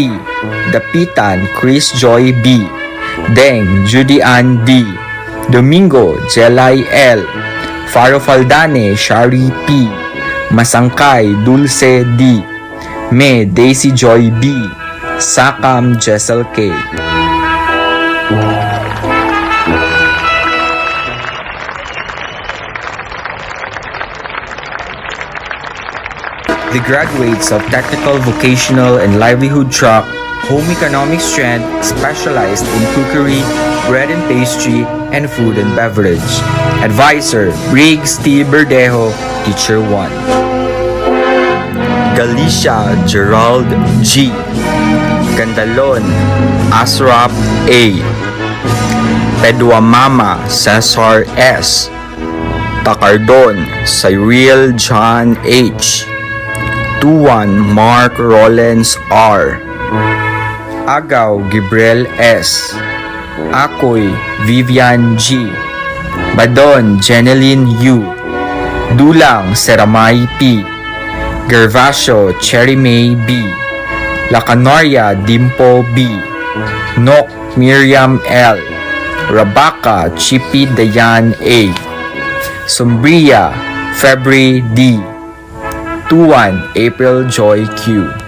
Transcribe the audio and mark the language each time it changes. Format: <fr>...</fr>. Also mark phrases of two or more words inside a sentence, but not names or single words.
<en>Dapitan, Chris Joy B. Deng, Judy Ann D. Domingo, Jelay L. Faro Faldane, Shari P. Masangkay, Dulce D. Me, Daisy Joy B. Sakam, Jessel K. The graduates of Technical, Vocational, and Livelihood track, Home Economics Strand, specialized in cookery, bread and pastry, and food and beverage. Advisor, Briggs T. Berdejo, Teacher 1. Galicia Gerald G. Gandalon Asrap A. Peduamama Cesar S. Takardon Cyril John H. Tuan Mark Rollins R. Agaw Gabriel S. Akoy Vivian G. Badon Jeneline U. Dulang Seramay P. Gervasio Cherry May B. Lacanoria Dimpo B. Nok Miriam L. Rabaka Chippy Dayan A. Sombria February D. Tuan April Joy Q.</en>